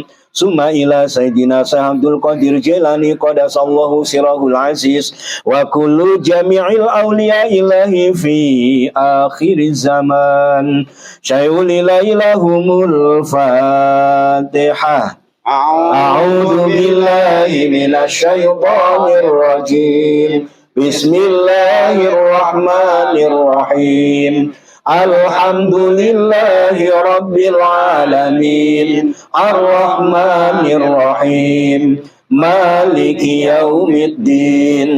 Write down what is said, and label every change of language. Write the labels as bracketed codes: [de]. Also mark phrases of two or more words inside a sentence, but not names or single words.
[ar] ثم إلى سيدنا عبد القادر الجيلاني قدس الله سره العزيز وكل جميع الأولياء إلهي في آخر الزمان. شيء لله لهم الفاتحة. أعوذ بالله من الشيطان الرجيم. Bismillahirrahmanirrahim. الحمد لله رب العالمين. الرحمن الرحيم مالك يوم الدين.